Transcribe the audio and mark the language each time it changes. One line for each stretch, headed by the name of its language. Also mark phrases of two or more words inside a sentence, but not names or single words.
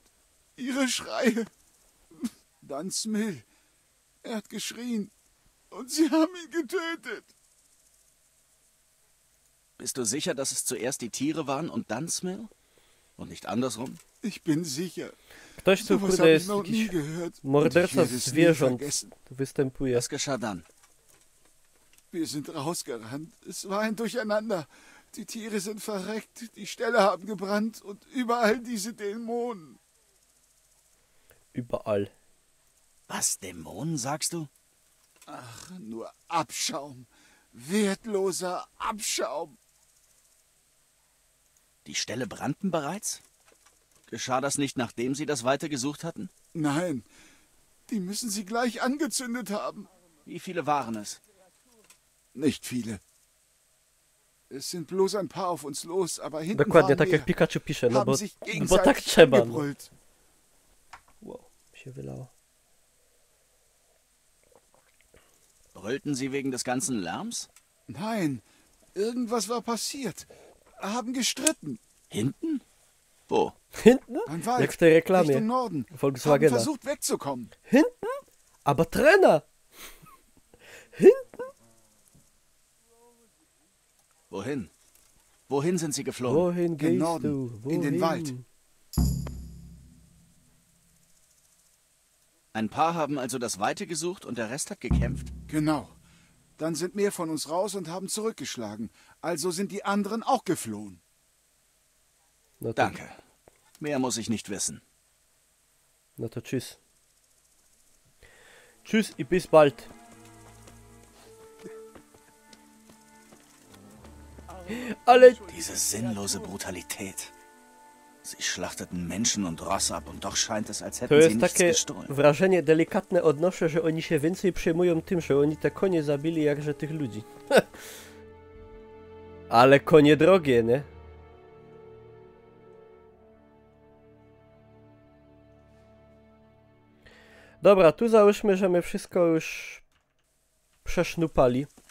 German: Ihre Schreie. Dann Smil. Er hat geschrien. Und sie haben ihn getötet. Bist du sicher, dass es zuerst die Tiere waren und dann Smil? Und nicht andersrum? Ich bin sicher.
Polish: Ktoś tu
German: Sowas
Polish: kurde
German: habe ich
Polish: jest
German: noch nie
Polish: jakiś
German: gehört. Und ich
Polish: morderca
German: werde es nie
Polish: zwierząt
German: vergessen.
Polish: tu występuje.
German: Was geschah dann? Wir sind rausgerannt. Es war ein Durcheinander. Die Tiere sind verreckt, die Ställe haben gebrannt und überall diese Dämonen. Überall. Was, Dämonen, sagst du? Ach, nur Abschaum. Wertloser Abschaum. Die Ställe brannten bereits? Geschah das nicht, nachdem sie das Weite gesucht hatten? Nein, die müssen sie gleich angezündet haben. Wie viele waren es? Nicht viele. Es sind bloß ein paar auf uns los, aber hinten
Polish: Dokładnie
German: waren
Polish: tak jak
German: mehr.
Polish: Pikachu pisze, no
German: Haben
Polish: bo,
German: sich
Polish: bo tak
German: gegenseitig
Polish: trzeba. No.
German: angebrüllt.
Polish: Wow, mi się wylało.
German: Brüllten sie wegen des ganzen Lärms? Nein, irgendwas war passiert. Haben gestritten. Hinten? Wo? Hinten? Beim Wald.
Polish: Jak w tej reklamie
German: Richtung Norden. Haben
Polish: Volkswagena.
German: versucht wegzukommen. Hinten? Aber Trainer! Hinten? Wohin? Wohin sind sie geflohen? Wohin gehst Norden, du? Wohin? in den Wald. Ein paar haben also das Weite gesucht und der Rest hat gekämpft? Genau. Dann sind mehr von uns raus und haben zurückgeschlagen. Also sind die anderen auch geflohen.
Polish: No to,
German: Danke. Mehr muss ich nicht wissen.
Polish: no to tschüss. Tschüss i
German: bis bald.
Polish: Ale
German: Diese sinnlose Brutalität. Sie schlachteten Menschen und Rosse ab und doch scheint es, als
Polish: to
German: hätten sie
Polish: jest
German: nichts
Polish: takie
German: gestohlen.
Polish: wrażenie delikatne odnoszę, że oni się więcej przejmują tym, że oni te konie zabili, jakże tych ludzi. Ale konie drogie, nie? Dobra, tu załóżmy, że my wszystko już przesznupali.